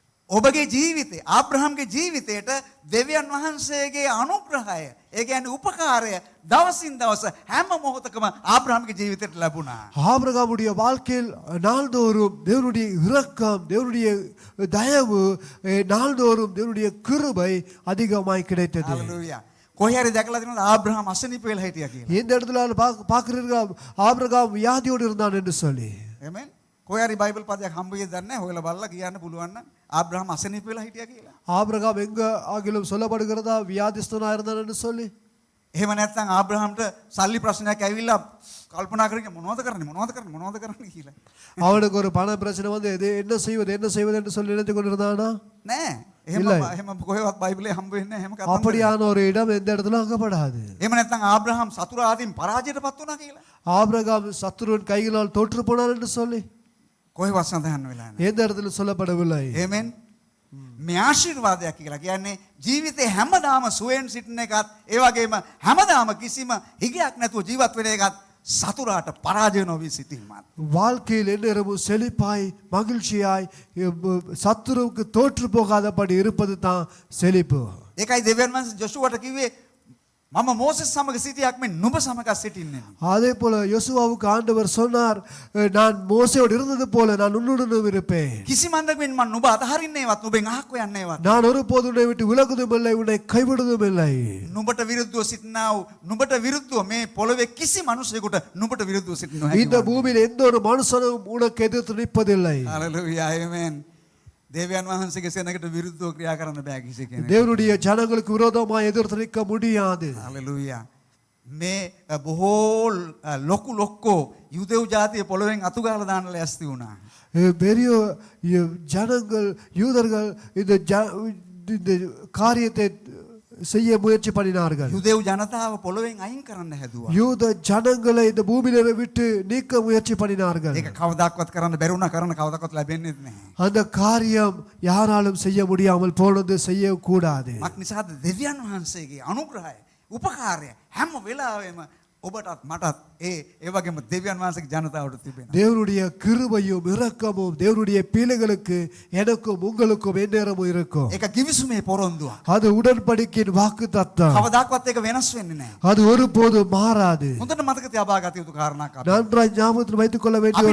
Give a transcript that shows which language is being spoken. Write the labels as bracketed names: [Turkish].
[Sinhala] ඔබගේ ජීවිතේ ආබ්‍රහම්ගේ ජීවිතයට දෙවියන් වහන්සේගේ අනුග්‍රහය, ඒ කියන්නේ උපකාරය දවසින් දවස හැම මොහොතකම ආබ්‍රහම්ගේ ජීවිතයට ලැබුණා. [Tamil] ஆபிரகாமுடைய வாழ்க்கையில் நாள்தோறும் தேவனுடைய இரக்கம், தேவனுடைய தயவு, நாள்தோறும் தேவனுடைய கிருபை அதிகமாய் கிடைத்தது. හalleluya. [Sinhala] කොහේ හරි දැකලා තියෙනවද ආබ්‍රහම් අසනීප වෙලා හිටියා කියලා? [Tamil] இந்த இடத்துல பார்க்கிறீர்கள் ஆபிரகாம் வியாதியோடு இருந்தான் என்று சொல்லி. Amen. [Sinhala] කොහේ හරි බයිබල් පදයක් හම්බ වෙයිද දන්නේ නැහැ. හොයලා බලලා කියන්න පුළුවන් නම් ආබ්‍රහම් අසනීප වෙලා හිටියා කියලා. [Tamil] ஆபிரகாம் எங்க ஆகிலும் சொல்லப்படுகிறதா வியாதிஸ்தனா இருந்தான் என்று சொல்லி? [Sinhala] එහෙම නැත්නම් ආබ්‍රහම්ට සල්ලි ප්‍රශ්නයක් ඇවිල්ලා කල්පනා කරගෙන මොනවද කරන්නේ කියලා. [Tamil] அவனுக்கு ஒரு பண பிரச்சனை வந்து என்ன செய்வது என்று சொல்லி நினைத்துக் கொண்டிருந்தானா? [Sinhala] නෑ. එහෙම කොහෙවත් බයිබලේ හම්බ වෙන්නේ නැහැ. එහෙම කතා. [Tamil] அப்படியான ஒரு இடம் எந்த இடத்துல அங்கப்படாது. [Sinhala] එහෙම නැත්නම් ආබ්‍රහම් සතුරාදීන් පරාජයටපත් වුණා කියලා. [Tamil] ஆபிரகாம் சத்துருவின் கைகளால் தோற்று போனார் என்று சொல்லி [Sinhala] කොහෙවත් සඳහන් වෙලා නැහැ. [Tamil] எந்த இடத்துல சொல்லப்படவில்லை. ආමෙන්. [Sinhala] මේ ආශිර්වාදයක් කියලා කියන්නේ ජීවිතේ හැමදාම සුවයෙන් සිටින එකත්, ඒ වගේම හැමදාම කිසිම හිගයක් නැතුව ජීවත් වෙන එකත්, සතුරාට පරාජය නොවී සිටීමත්. [Tamil] வாழ்க்கையில் எந்நேரமும் செழிப்பாய் மகிழ்ச்சியாய் சத்துருவுக்கு தோற்று போகாதபடி இருப்பது தான் செழிப்பு. [Sinhala] ඒකයි දෙවියන් වහන්සේ ජොෂුවට කිව්වේ මම මෝසෙස් සමග සිටියක් මෙන් නුඹ සමග සිටින්නේ. [Tamil] அதே போல யோசுவாவுக்கு ஆண்டவர் சொன்னார், நான் மோசேயோடு இருந்தது போல நான் உன்னுடனும் இருப்பேன். [Sinhala] කිසිම අන්දමකින් මම නුඹ අතහරින්නේවත්, නුඹෙන් අහක්ව යන්නේවත්. [Tamil] நான் ஒருபோதும் உன்னை விட்டு விலகுவதும் இல்லை, உன்னை கைவிடுவதும் இல்லை. [Sinhala] නුඹට විරුද්ධව සිටිනා වූ, නුඹට විරුද්ධව මේ පොළවේ කිසි මිනිසෙකුට නුඹට විරුද්ධව සිටින්න [Tamil] இந்த [Sinhala] නැහැ. [Tamil] பூமியில் எந்த ஒரு மனுஷனும் உனக்கு எதிர்த்து நிற்பதில்லை. හalleluya. ආමෙන්. [Sinhala] දෙවියන් වහන්සේගේ සෙනඟට විරුද්ධව ක්‍රියා කරන්න බෑ කිසි කෙනෙක්. [Tamil] தேவனுடைய ஜனங்களுக்கு விரோதமாய் எதிர்த்து நிற்க முடியாது. හalleluya. [Sinhala] මේ බොහෝ ලොකු ලොක්කෝ යුදෙව් ජාතිය පොළවෙන් අතු ගාලා දාන්න ලෑස්ති වුණා. [Tamil] பெரிய ஜனங்கள் யூதர்கள் இந்த காரியத்தை செய்ய முயற்சி பண்ணினார்கள். [Sinhala] යුදෙව් ජනතාව පොළවෙන් අයින් කරන්න හැදුවා. [Tamil] யூத ஜனங்களை இந்த பூமியில விட்டு நீக்க முயற்சி பண்ணினார்கள். [Sinhala] ඒක කවදාවත් කරන්න බැරි වුණා. කරන්න කවදාවත් ලැබෙන්නේ නැහැ. [Tamil] அந்த காரியம் யாராலும் செய்ய முடியாமல் போனது செய்யக்கூடாது. [Sinhala] මක් නිසාද? දෙවියන් වහන්සේගේ අනුග්‍රහය, උපකාරය හැම වෙලාවෙම ඔබටත් මටත් ඒ වගේම දෙවියන් වහන්සේගේ ජනතාවට තිබෙනවා. [Tamil] தேவனுடைய கிருபையும் இரக்கமும் தேவனுடைய பிள்ளைகளுக்கு எனக்கும் உங்களுக்கும் எந்நேரமும் இருக்கும். [Sinhala] ඒක කිවිසුමේ පොරොන්දුවක්. [Tamil] அது உடன்படிக்கையின் வாக்குத்தத்தம். [Sinhala] කවදාවත් ඒක වෙනස් වෙන්නේ නැහැ. [Tamil] அது ஒருபோதும் மாறாது. [Sinhala] හොඳට මතක තියාගත යුතු කාරණාවක්. [Tamil] நன்றாய் ஞாபகத்தில் வைத்துக் கொள்ள வேண்டிய ஒரு